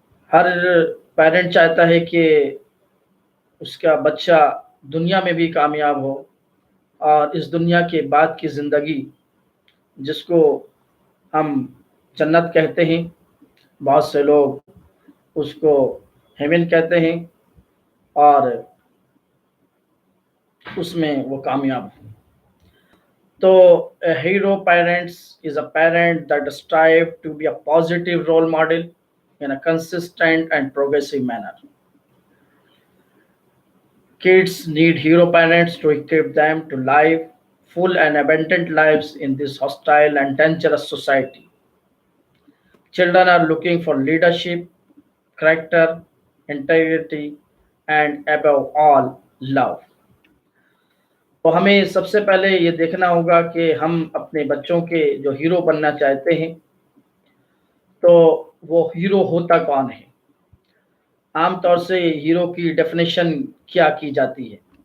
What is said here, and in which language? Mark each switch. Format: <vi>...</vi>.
<ur>ہر parent چاہتا ہے کہ اس کا بچہ دنیا میں بھی کامیاب ہو، اور اس دنیا کے بعد کی زندگی جس کو ہم جنت کہتے ہیں، بہت سے لوگ اس کو ہیون کہتے ہیں، اور اس میں وہ کامیاب ہوں۔ تو</ur> <en>a hero parents is a parent that strive to be a positive role model in a consistent and progressive manner. Kids need hero parents to equip them to live full and abundant lives in this hostile and dangerous society. Children are looking for leadership, character, integrity, and above all, love.</en> <ur>تو ہمیں سب سے پہلے یہ دیکھنا ہوگا کہ ہم اپنے بچوں کے جو ہیرو بننا چاہتے ہیں، تو وہ ہیرو ہوتا کون ہے؟ عام طور سے ہیرو کی ڈیفینیشن کیا کی جاتی ہے</ur>